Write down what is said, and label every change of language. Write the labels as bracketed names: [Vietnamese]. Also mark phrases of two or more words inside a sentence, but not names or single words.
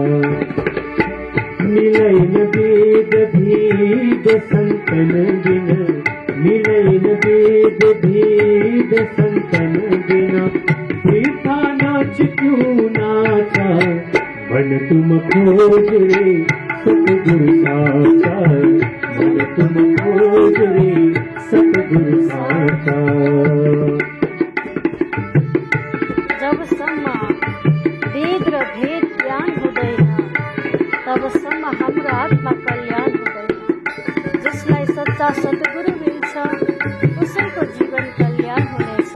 [Hindi] मिलन भेद भेद संतन बिन, मिलन भेद भेद संतन बिना, वृथा नाच क्यों नाचा, मन तुम खोज रे सतगुरु साचा, मन तुम खोज रे सतगुरु साचा। [Nepali] जबसम्म वेद र भेद ज्ञान हुँदैन तबसम्म हाम्रो आत्मा कल्याण हुँदैन। जसलाई सच्चा सतगुरु मिल्छ उसैको जीवन कल्याण हुनेछ।